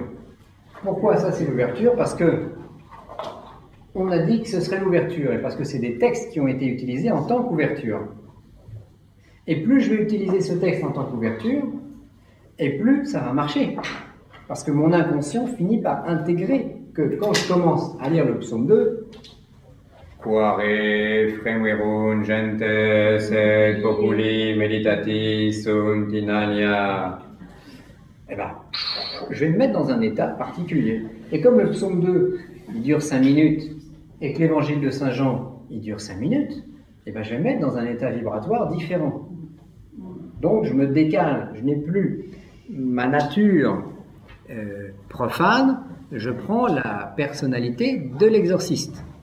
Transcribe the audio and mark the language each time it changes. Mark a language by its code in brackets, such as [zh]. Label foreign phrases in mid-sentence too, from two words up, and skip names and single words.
[fr] Pourquoi ça, c'est l'ouverture? Parce que on a dit que ce serait l'ouverture, et parce que c'est des textes qui ont été utilisés en tant qu'ouverture. Et plus je vais utiliser ce texte en tant qu'ouverture, et plus ça va marcher. Parce que mon inconscient finit par intégrer que quand je commence à lire le psaume 2, [la] Quare fremuerunt gentes et populi meditati sunt in alia. [fr] Eh ben, je vais me mettre dans un état particulier. Et comme le psaume 2, il dure 5 minutes, et que l'évangile de Saint Jean, il dure 5 minutes, eh ben, je vais me mettre dans un état vibratoire différent. Donc, je me décale, je n'ai plus ma nature profane, je prends la personnalité de l'exorciste.